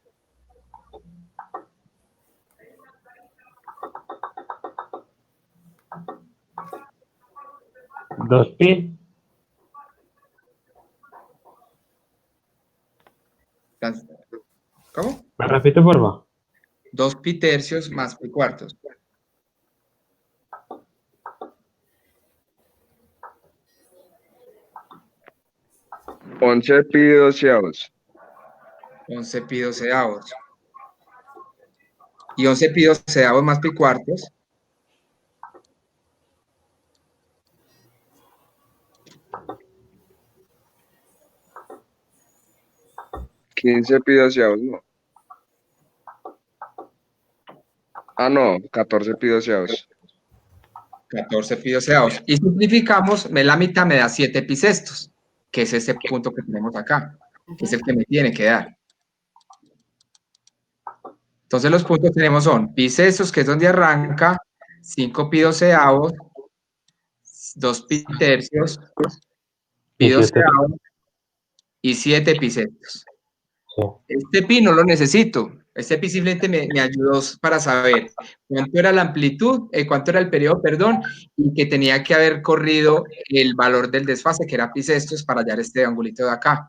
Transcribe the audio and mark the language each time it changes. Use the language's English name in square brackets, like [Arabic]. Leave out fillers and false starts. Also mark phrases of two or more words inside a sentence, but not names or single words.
[Spanish] ¿Dos pi? ¿Cómo? ¿Me repite, por favor? 2 pi tercios más pi cuartos. Once pi doceavos. 11 pi doceavos. Y 11 pi doceavos más pi cuartos. Quince pi doceavos, no. Ah, no, 14 pi doceavos. 14 pi doceavos. Y simplificamos, la mitad me da 7 pi sextos, que es ese punto que tenemos acá, que es el que me tiene que dar. Entonces los puntos que tenemos son pi sextos, que es donde arranca, 5 pi doceavos, 2 pi tercios, pi Y 7 pi. doceavos y 7 pi sextos. Sí. Este pi no lo necesito. Este pi simplemente me ayudó para saber cuánto era la amplitud, cuánto era el periodo, perdón, y que tenía que haber corrido el valor del desfase, que era pi sextos, para hallar este angulito de acá.